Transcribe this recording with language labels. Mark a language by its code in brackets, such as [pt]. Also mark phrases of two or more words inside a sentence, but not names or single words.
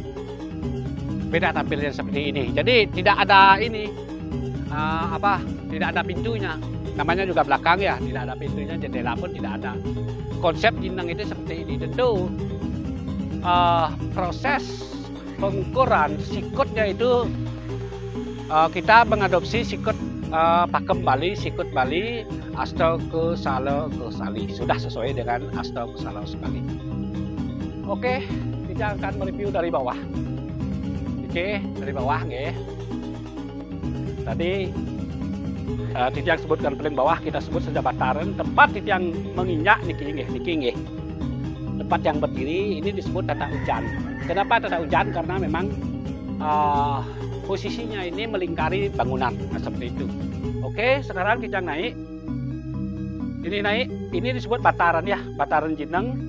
[id] Beda tampilannya seperti ini. Jadi tidak ada ini tidak ada pintunya. Namanya juga belakang ya, tidak ada pintunya, jendela pun tidak ada. Konsep jineng itu seperti ini. Tentu proses pengukuran sikutnya itu kita mengadopsi sikut pakem Bali, sikut Bali, asto ke salo ke sali. Sudah sesuai dengan asto ke salo sekali. Oke, kita akan mereview dari bawah. Oke, dari bawah nggih. Tadi Titiang sebutkan paling bawah, kita sebut saja bataran. Tempat Titiang menginjak niki nggih. Tempat yang berdiri ini disebut tata hujan. Kenapa tata hujan? Karena memang posisinya ini melingkari bangunan, nah, seperti itu. Oke, sekarang Titiang naik. Ini naik, ini disebut bataran ya, bataran jineng.